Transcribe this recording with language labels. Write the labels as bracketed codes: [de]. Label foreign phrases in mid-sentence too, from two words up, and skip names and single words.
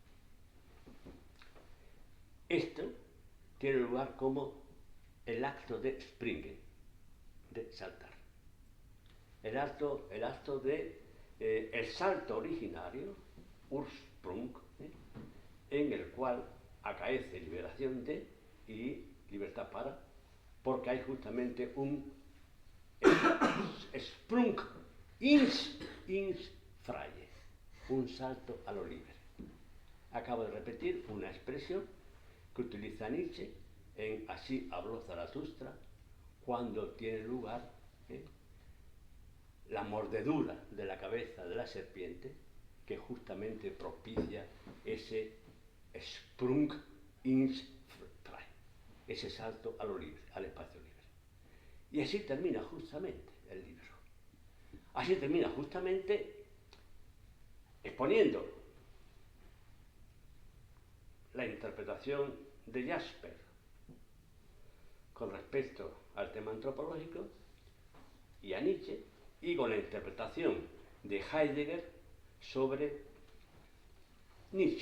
[es] Esto tiene lugar como el acto de springen, de saltar. El acto de el salto originario, Ursprung, en el cual acaece liberación de y libertad para, porque hay justamente un [de] Sprung ins freie, [es] un salto a lo libre. Acabo de repetir una expresión que utiliza Nietzsche en Así habló Zaratustra, cuando tiene lugar la mordedura de la cabeza de la serpiente, que justamente propicia ese [de] Sprung ins frei, [es] ese salto a lo libre, al espacio libre. Y así termina justamente el libro. Así termina justamente exponiendo la interpretación de Jasper con respecto al tema antropológico y a Nietzsche, y con la interpretación de Heidegger sobre Nietzsche.